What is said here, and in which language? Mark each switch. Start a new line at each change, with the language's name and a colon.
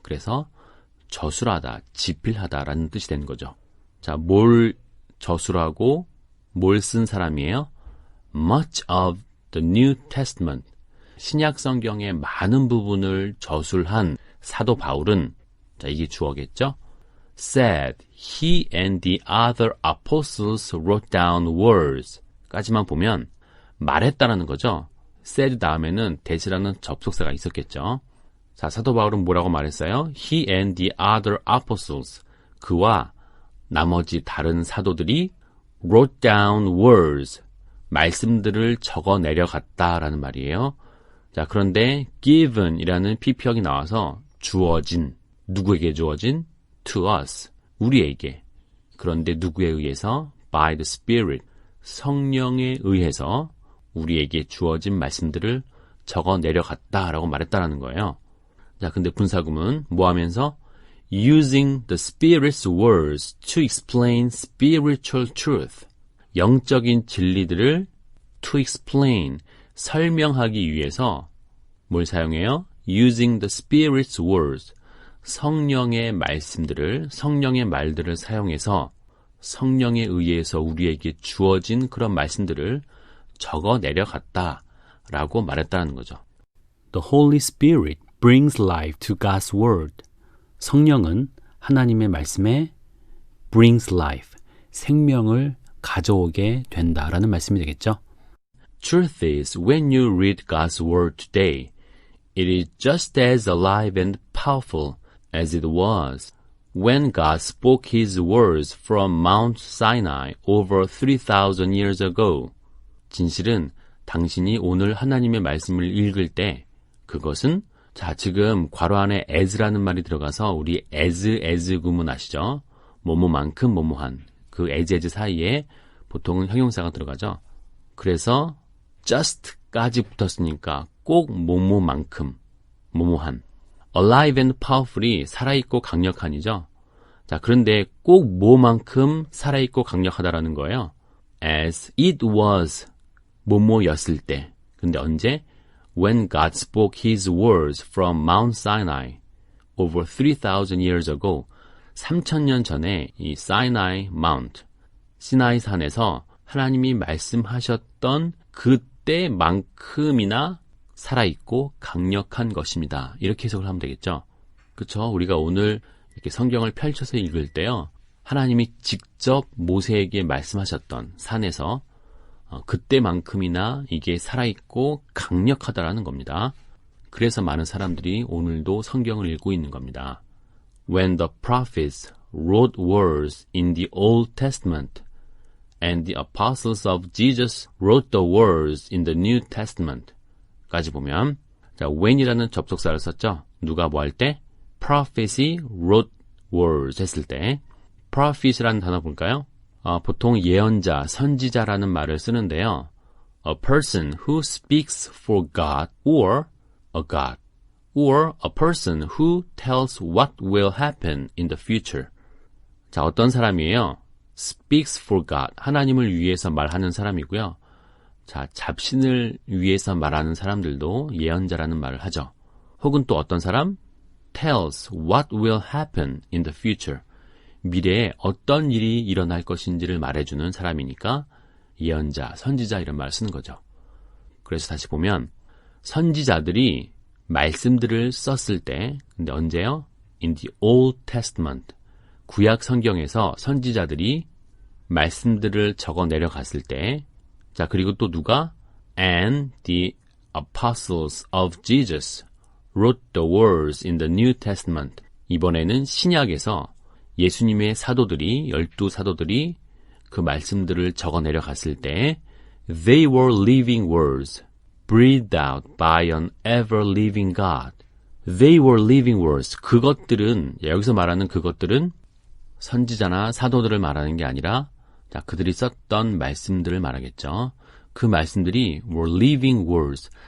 Korean: 그래서 저술하다, 지필하다라는 뜻이 되는 거죠. 자, 뭘 저술하고 뭘 쓴 사람이에요?
English: Much of the New Testament.
Korean: 신약 성경의 많은 부분을 저술한 사도 바울은, 자, 이게 주어겠죠?
English: Said he and the other apostles wrote down words
Korean: 까지만 보면 말했다라는 거죠. said 다음에는 that이라는 접속사가 있었겠죠. 자, 사도 바울은 뭐라고 말했어요?
English: He and the other apostles.
Korean: 그와 나머지 다른 사도들이
English: wrote down words.
Korean: 말씀들을 적어 내려갔다라는 말이에요. 자, 그런데 given이라는 PP형이 나와서 주어진, 누구에게 주어진?
English: To us,
Korean: 우리에게. 그런데 누구에 의해서?
English: By the Spirit,
Korean: 성령에 의해서 우리에게 주어진 말씀들을 적어 내려갔다라고 말했다라는 거예요. 자, 근데 분사구문 뭐 하면서?
English: Using the Spirit's words to explain spiritual truth.
Korean: 영적인 진리들을 to explain, 설명하기 위해서 뭘 사용해요?
English: Using the Spirit's words.
Korean: 성령의 말씀들을, 성령의 말들을 사용해서 성령에 의해서 우리에게 주어진 그런 말씀들을 적어 내려갔다라고 말했다는 거죠.
English: The Holy Spirit brings life to God's Word.
Korean: 성령은 하나님의 말씀에
English: brings life,
Korean: 생명을 가져오게 된다라는 말씀이 되겠죠.
English: Truth is, when you read God's word today, it is just as alive and powerful as it was when God spoke His words from Mount Sinai over 3,000 years ago.
Korean: 진실은 당신이 오늘 하나님의 말씀을 읽을 때 그것은 자, 지금 괄호 안에 as라는 말이 들어가서 우리 as 구문 아시죠? 뭐뭐만큼 뭐뭐한 그 as 사이에 보통은 형용사가 들어가죠. 그래서 just까지 붙었으니까 꼭 뭐뭐만큼 뭐뭐한
English: alive and powerful
Korean: 이 살아있고 강력한이죠. 자, 그런데 꼭 뭐만큼 살아있고 강력하다라는 거예요.
English: As it was
Korean: 뭐뭐였을 때. 근데 언제?
English: When God spoke His words from Mount Sinai over 3,000 years ago.
Korean: 3,000년 전에 이 Sinai Mount, 시나이 산에서 하나님이 말씀하셨던 그때만큼이나 살아있고 강력한 것입니다. 이렇게 해석을 하면 되겠죠. 그렇죠? 우리가 오늘 이렇게 성경을 펼쳐서 읽을 때요. 하나님이 직접 모세에게 말씀하셨던 산에서 그때만큼이나 이게 살아있고 강력하다라는 겁니다. 그래서 많은 사람들이 오늘도 성경을 읽고 있는 겁니다.
English: When the prophets wrote words in the Old Testament and the apostles of Jesus wrote the words in the New Testament
Korean: 까지 보면 자, when이라는 접속사를 썼죠. 누가 뭐 할 때? prophet이
English: wrote words
Korean: 했을 때 prophet이라는 단어 볼까요? 보통 예언자, 선지자라는 말을 쓰는데요.
English: A person who speaks for God or a God or a person who tells what will happen in the future.
Korean: 자, 어떤 사람이에요?
English: speaks for God,
Korean: 하나님을 위해서 말하는 사람이고요. 자, 잡신을 위해서 말하는 사람들도 예언자라는 말을 하죠. 혹은 또 어떤 사람?
English: tells what will happen in the future.
Korean: 미래에 어떤 일이 일어날 것인지를 말해주는 사람이니까 예언자, 선지자 이런 말을 쓰는 거죠. 그래서 다시 보면 선지자들이 말씀들을 썼을 때, 근데 언제요?
English: In the Old Testament.
Korean: 구약 성경에서 선지자들이 말씀들을 적어 내려갔을 때, 자, 그리고 또 누가?
English: And the apostles of Jesus wrote the words in the New Testament.
Korean: 이번에는 신약에서 예수님의 사도들이, 12사도들이 그 말씀들을 적어 내려갔을 때
English: They were living words breathed out by an ever-living God. They were living words.
Korean: 그것들은, 여기서 말하는 그것들은 선지자나 사도들을 말하는 게 아니라 자, 그들이 썼던 말씀들을 말하겠죠. 그 말씀들이
English: were living words.